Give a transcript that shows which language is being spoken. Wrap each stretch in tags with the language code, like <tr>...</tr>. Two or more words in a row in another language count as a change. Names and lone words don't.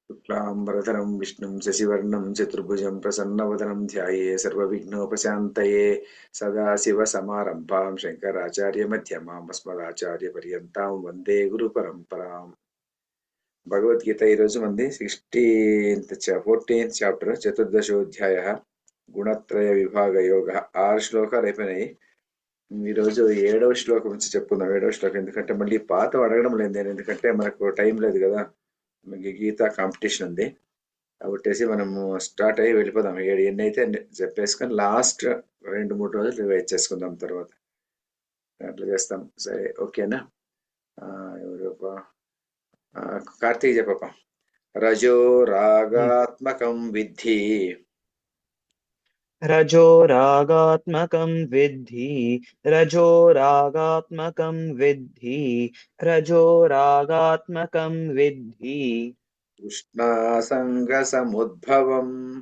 <sa>शुक्लांबरधरं विष्णुं शशिवर्णं चतुर्भुजं प्रसन्नवदनं ध्याये सर्वविघ्नोपशान्तये सदाशिवसमारम्भां शङ्कराचार्यमध्यमाम् अस्मदाचार्यपर्यन्तां वन्दे गुरुपरम्पराम्</sa> <te>భగవద్గీత ఈరోజు మంది 14th చాప్టర్ చతుర్దశోధ్యాయ గుణత్రయ విభాగ యోగ 6 శ్లోకాలు అయిపోయినాయి. ఈరోజు 7వ శ్లోకం నుంచి చెప్పుకుందాం. 7వ శ్లోకం ఎందుకంటే మళ్ళీ పాత అడగడం లేదు నేను, ఎందుకంటే మనకు టైం లేదు కదా, మనకి గీత కాంపిటీషన్ ఉంది కాబట్టి మనము స్టార్ట్ అయ్యి వెళ్ళిపోదాం. ఎన్ని అయితే చెప్పేసుకొని లాస్ట్ 2-3 రోజులు రివైజ్ చేసుకుందాం, తర్వాత అట్లా చేస్తాం. సరే, ఓకేనా? కార్తీక్ చెప్పప్ప.</te> <sa>రజో రాగాత్మకం విద్ధి रजो रागात्मकं विद्धि रजो रागात्मकं विद्धि रजो रागात्मकं विद्धि तृष्णासङ्गसमुद्भवम्</sa>